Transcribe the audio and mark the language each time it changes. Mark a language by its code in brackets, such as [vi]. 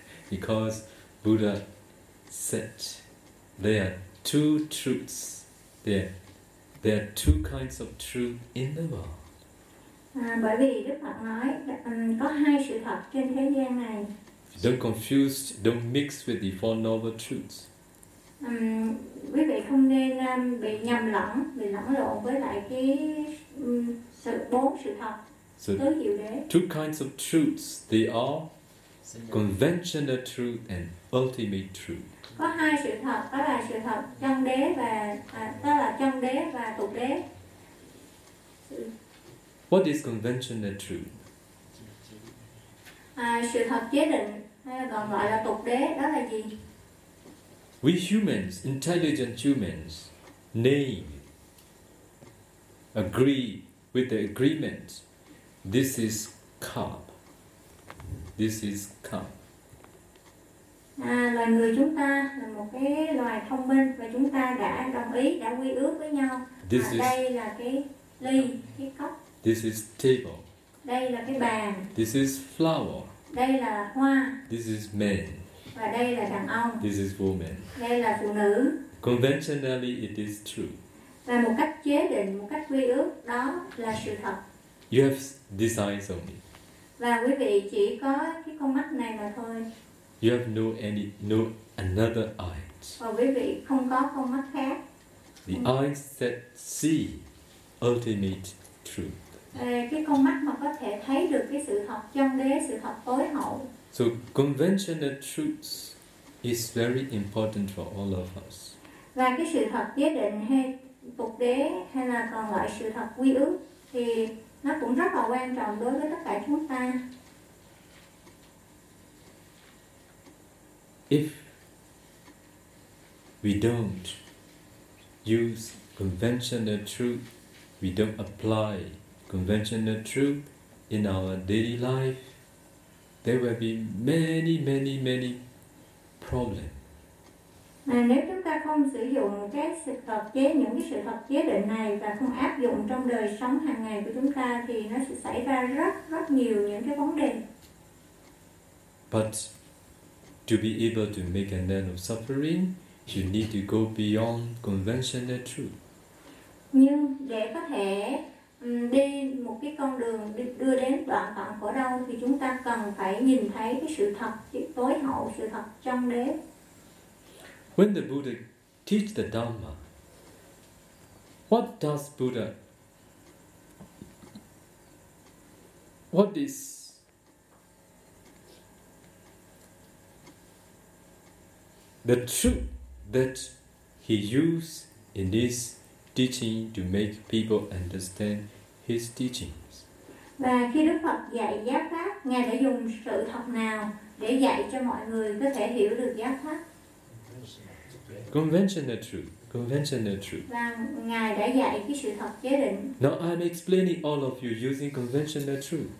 [en] Because Buddha said there are two truths. There are two kinds of truth in the world. [vi] Bởi vì Đức Phật nói có hai sự thật trên thế gian này. [en] Don't confuse, don't mix with the four noble truths. [vi] Quý vị không nên bị nhầm lẫn, bị lẫn lộn với lại cái sự bốn sự thật tứ diệu đế. [en] Two kinds of truths. They are conventional truth and ultimate truth. [vi] Có hai sự thật, đó là sự thật chân đế và đó là chân đế và tục đế. [en] What is conventional truth? [vi] Sự thật chế định còn gọi là tục đế, đó là gì? [en] We humans, intelligent humans, name, agree with the agreement. This is cup. This is cup. [vi] Loài người chúng ta là một cái loài thông minh và chúng ta đã đồng ý, đã quy ước với nhau. [en] This is, [vi] đây là cái ly, cái cốc. [en] This is table. [vi] Đây là cái bàn. [en] This is flower. [vi] Đây là hoa. [en] This is man. [vi] Và đây là đàn ông. [en] This is woman. [vi] Đây là phụ nữ. [en] Conventionally it is true. [vi] Và một cách chế định, một cách quy ước đó là sự thật. [en] You have this eyes only. [vi] Và quý vị chỉ có cái con mắt này mà thôi. [en] You have no another eyes. [vi] Và quý vị không có con mắt khác. [en] The eyes that see ultimate truth. [vi] Cái con mắt mà có thể thấy được cái sự thật chân đế, sự thật tối hậu. [en] So conventional truths is very important for all of us. [vi] Và cái sự thật giới định hay tục đế hay là còn gọi sự thật quy ước thì nó cũng rất là quan trọng đối với tất cả chúng ta. [en] If we don't use conventional truth, we don't apply conventional truth in our daily life, there will be many, many, many problems. [vi] Nếu chúng ta không sử dụng cái sự tập chế, những cái sự tập chế định này và không áp dụng trong đời sống hàng ngày của chúng ta thì nó sẽ xảy ra rất rất nhiều những cái vấn đề. [en] But to be able to make an end of suffering, you need to go beyond conventional truth. [vi] Nhưng để có thể đi một cái con đường đưa đến đoạn tận khổ đau thì chúng ta cần phải nhìn thấy cái sự thật tối hậu, sự thật trong đế. [en] When the Buddha teach the Dhamma, the truth that he used in this teaching to make people understand his teachings? [vi] Và khi Đức Phật dạy giáo pháp, Ngài đã dùng sự thật nào để dạy cho mọi người có thể hiểu được giáo pháp? [en] Conventional truth. [vi] Và Ngài đã dạy cái sự thật chế định. [en] Now I'm explaining all of you using conventional truth.